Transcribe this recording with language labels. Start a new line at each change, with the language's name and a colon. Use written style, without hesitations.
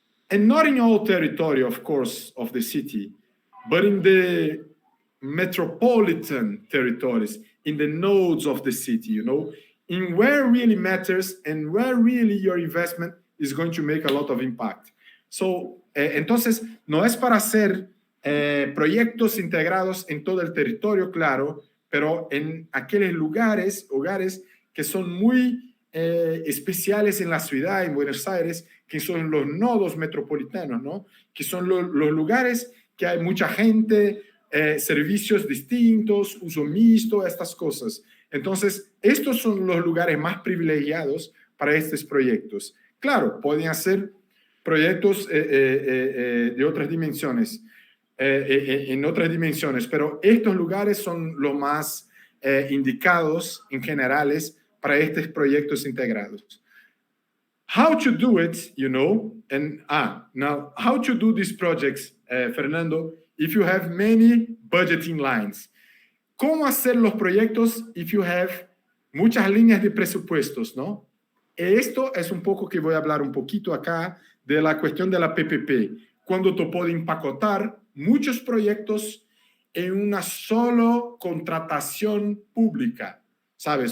English: And not in all territory, of course, of the city, but in the metropolitan territories, in the nodes of the city, you know, in where really matters and where really your investment is going to make a lot of impact.
Spanish: So, entonces, no es para hacer proyectos integrados en todo el territorio, claro, pero en aquellos hogares que son muy especiales en la ciudad, en Buenos Aires, que son los nodos metropolitanos, ¿no? Que son los lugares que hay mucha gente, servicios distintos, uso mixto, estas cosas. Entonces, estos son los lugares más privilegiados para estos proyectos. Claro, pueden hacer proyectos de otras dimensiones, en otras dimensiones, pero estos lugares son los más indicados en generales para estos proyectos integrados.
English: How to do it, you know, and now how to do these projects, Fernando, if you have many budgeting lines.
Spanish: ¿Cómo hacer los proyectos
English: if you have
Spanish: muchas líneas de presupuestos, no? Esto es un poco que voy a hablar un poquito acá de la cuestión de la PPP, cuando tú puedes empacotar muchos proyectos en una sola contratación pública, ¿sabes?